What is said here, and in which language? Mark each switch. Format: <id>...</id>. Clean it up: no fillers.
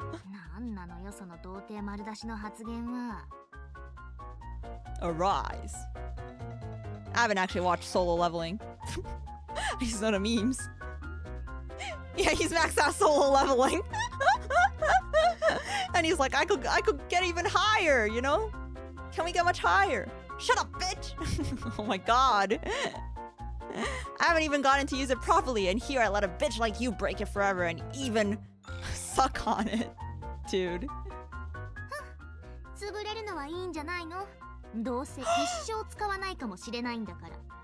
<ja>なんなのよ、その童貞丸出しの発言は。</ja> <en>Arise. I haven't actually watched Solo Leveling. I just know the memes. Yeah, he's maxed out Solo Leveling. And he's like, I could get even higher, you know? Can we get much higher? Shut up, bitch! Oh my god. I haven't even gotten to use it properly, and here I let a bitch like you break it forever and even suck on it. Dude.</en> <ja>潰れるのはいいんじゃないの？どうせ一生使わないかもしれないんだから。</ja>